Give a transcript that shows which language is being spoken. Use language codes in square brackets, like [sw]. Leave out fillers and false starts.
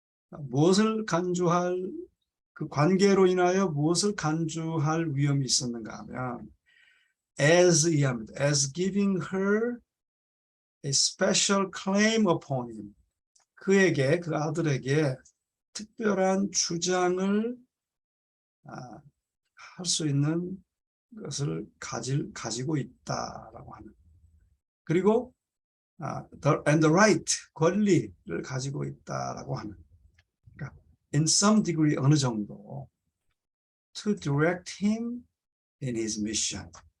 [ko] 무엇을 간주할 그 관계로 인하여 무엇을 간주할 위험이 있었는가 하면 as 이합니다. [en] as giving her a special claim upon him. [ko] 그에게 그 아들에게 특별한 주장을 할 수 있는 것을 가지고 있다라고 하는. 그리고 [en] and the right [ko] 권리를 가지고 있다라고 하는. [en] 그러니까 in some degree [ko] 어느 정도 [en] to direct him in his mission.